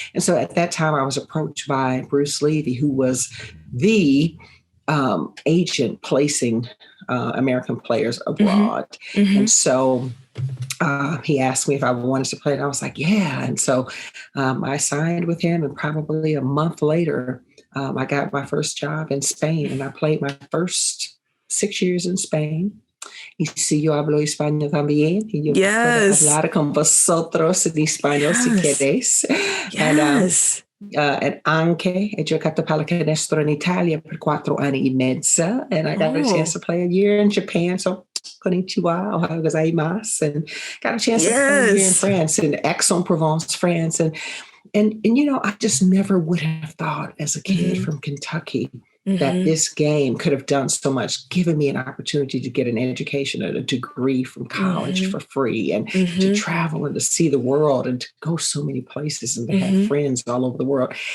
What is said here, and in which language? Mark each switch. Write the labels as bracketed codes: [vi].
[en] And so at that time, I was approached by Bruce Levy, who was the agent placing American players abroad. And so he asked me if I wanted to play, and I was like, yeah. And so I signed with him, and probably a month later, I got my first job in Spain, and I played my first 6 years in Spain. [es] Y si yo hablo español también, y yo puedo hablar con vosotros en español si queréis. [en] And [it] anche ho giocato pallacanestro in Italia per 4 anni e mezzo, [en] and I got a chance to play a year in Japan. So [ja] konnichiwa, ohayo gozaimasu, [en] and got a chance to play a year in France, in Aix-en-Provence, France, and I just never would have thought as a kid from Kentucky that this game could have done so much, given me an opportunity to get an education and a degree from college for free, and to travel and to see the world and to go so many places and to have friends all over the world.